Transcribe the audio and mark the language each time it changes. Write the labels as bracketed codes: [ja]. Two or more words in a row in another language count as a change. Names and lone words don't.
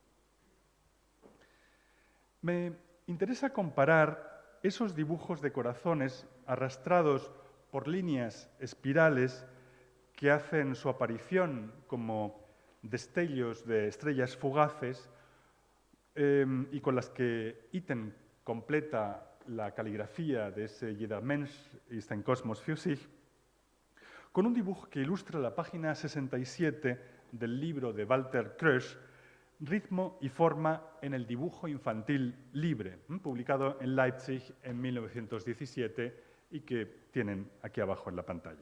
[es] Me interesa comparar esos dibujos de corazones arrastrados por líneas espirales que hacen su aparición como destellos de estrellas fugaces y con las que Itten completa la caligrafía de ese [de] Jeder Mensch ist ein Kosmos für sich, [es] con un dibujo que ilustra la página 67 del libro de Walter Krösch, Ritmo y forma en el dibujo infantil libre, publicado en Leipzig en 1917 y que tienen aquí abajo en la pantalla.